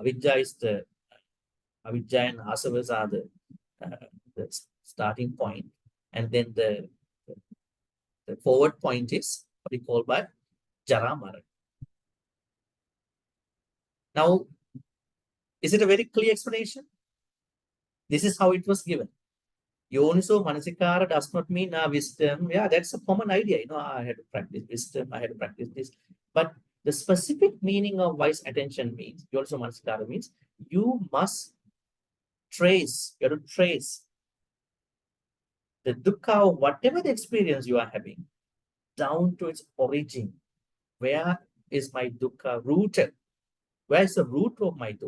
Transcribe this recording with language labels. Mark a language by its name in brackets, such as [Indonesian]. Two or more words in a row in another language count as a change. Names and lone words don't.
[English] Avidya is the avidya and asavas are the starting point, and then the forward point is what we call by [Pali] jara marana. [English] Now, is it a very clear explanation? This is how it was given. [Pali] Yoniso manasikara [English] does not mean wisdom. Yeah, that's a common idea. I had to practice wisdom, I had to practice this. But the specific meaning of wise attention means, [Pali] yoniso manasikara [English] means, you must trace, you have to trace the dukkha of whatever the experience you are having down to its origin. Where is my dukkha rooted? Where is the root of my dukkha?